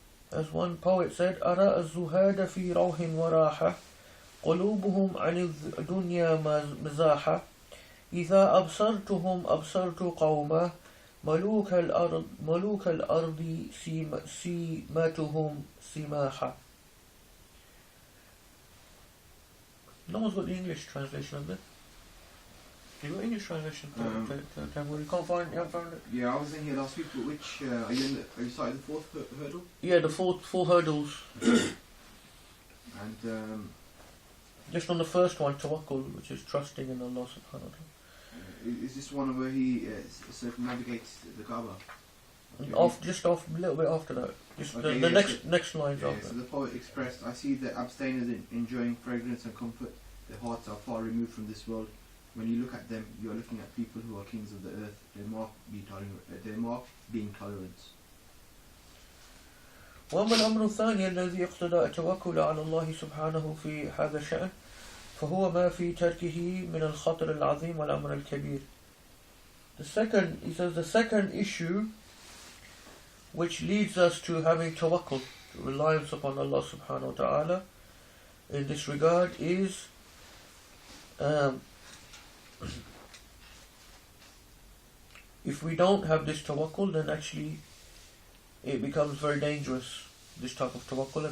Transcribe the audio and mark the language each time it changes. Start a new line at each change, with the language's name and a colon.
English: As one poet said,
Arabic: أَرَى الزُّهَادَ فِي رَوْحٍ وَرَاحَةٍ قُلُوبُهُمْ عَنِ الدُّنْيَا مَزَاحَةٍ إِذَا أَبْصَرْتُهُمْ أَبْصَرْتُ قَوْمًا مَلُوكَ الْأَرْضِ سِيمَتُهُمْ سِمَاحًا.
English: No one's got the English translation of it. You got English translation? You haven't found it? Yeah, I was in here last week, but which, are you starting the fourth hurdle? Yeah, the four hurdles. And, just on the first one, tawakkul, which is trusting in Allah subhanahu wa ta'ala. is this one where he circumnavigates the Kaaba? Just off a little bit after that. Just Okay, the yeah, next lines yeah, after. so the poet expressed, I see the abstainers enjoying fragrance and comfort. Their hearts are far removed from this world. When you look at them, you are looking at people who are kings of the earth. They mark being tolerant.
Arabic: وأما الأمر الثاني الذي يقتضى التوكل على الله سبحانه في هذا الشأن فهو ما في تركه من الخطر العظيم والأمر الكبير.
English: He says the second issue which leads us to having tawakkul, reliance upon Allah subhanahu wa ta'ala in this regard is if we don't have this tawakkul, then actually it becomes very dangerous, this type of tawakkul.